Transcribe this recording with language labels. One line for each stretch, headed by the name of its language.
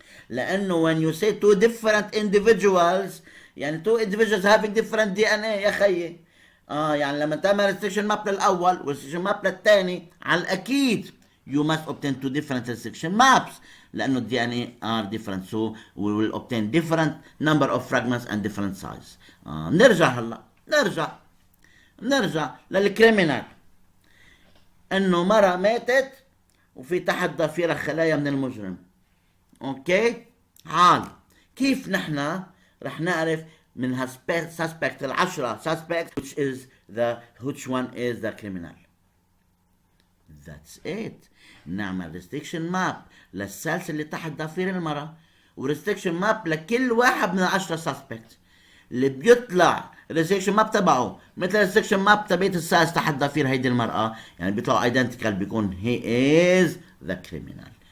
Arabic: لأنه
English: when you say 2 different individuals
Arabic: يعني
English: 2 individuals having different DNA
Arabic: يا خيي. يعني لما تعمل
English: restriction map
Arabic: للأول و
English: restriction map
Arabic: للثاني على الأكيد
English: you must obtain 2 different restriction maps
Arabic: لأنه
English: DNA are different, so we will obtain different number of fragments and different size.
Arabic: نرجع هلا نرجع للكريمينال. انه مرة ماتت وفي تحت ضفيرة خلايا من المجرم. اوكي، حال كيف نحن رح نعرف من
English: suspect 10 suspects which one is the criminal? That's it.
Arabic: نعمل restriction map للسلسلة اللي تحت ضفير المرة و restriction map لكل واحد من
English: 10 suspects.
Arabic: اللي بيطلع الريستريكشن ماب تبعه مثل الريستريكشن ماب تبعت الساس تحت ضفير هيدي المرأة، يعني بيطلعوا ايدنتيكال، بيكون
English: he is the criminal.